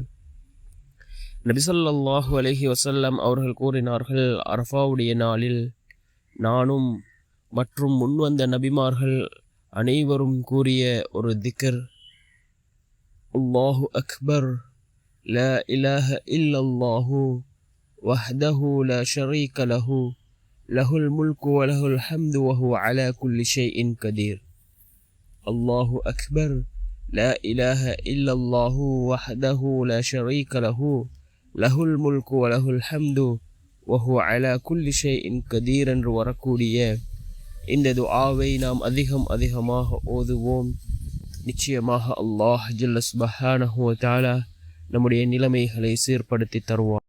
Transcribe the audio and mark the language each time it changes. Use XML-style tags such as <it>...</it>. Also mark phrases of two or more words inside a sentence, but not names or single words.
<ar>نبي صلى الله عليه وسلم</ar> <ta>அவர்கள் கூறினார்கள், அரஃபாவுடைய நாளில் நானும் மற்றும் முன்வந்த நபிமார்கள் அனைவரும் கூறிய ஒரு திக்ர்,</ta> <ar>الله أكبر، لا إله إلا الله وحده لا شريك له، له الملك وله الحمد وهو على كل شيء قدير. الله أكبر، لا إله إلا الله وحده لا شريك له، له الملك وله الحمد وهو على كل شيء قدير</ar> <ta>என்று வரக்கூடிய இந்த துஆவை நாம் அதிகமாக ஓதுவோம். நிச்சயமாக</ta> <ar>الله جل سبحانه وتعالى</ar> <ta>நம்முடைய நிலைமைகளை சீர்படுத்தி தருவான்.</ta>